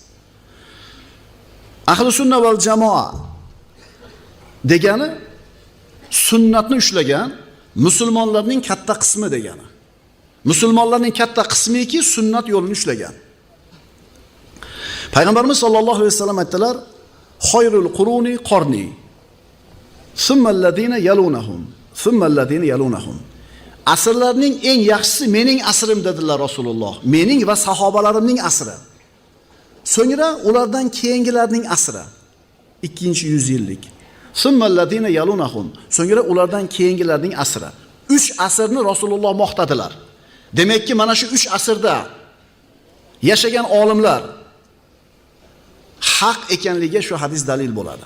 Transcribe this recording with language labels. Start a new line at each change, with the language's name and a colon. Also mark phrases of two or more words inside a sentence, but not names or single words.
Arabic: أهل السنة والجماعة
Uzbek: degani sunnatni ushlagan musulmonlarning katta qismi degani. Musulmonlarning katta qismiki sunnat yo'lini ushlagan.
Arabic: Payg'ambarimiz صلى الله عليه وسلم aytdilar: "خير القرون قرني ثم الذين يلونهم ثم الذين يلونهم."
Uzbek: Asrlarning eng yaxshisi mening asrim dedilar Rasululloh. Mening va sahobalarimning asri. So'ngra ulardan keyingilarning asri. 2-100 yillik.
Arabic: ثم الذين يلونهم.
Uzbek: So'ngra ulardan keyingilarning asri. 3 asrni Rasululloh maqtadilar. Demakki mana shu 3 asrda yashagan olimlar haq ekanligiga shu hadis dalil bo'ladi.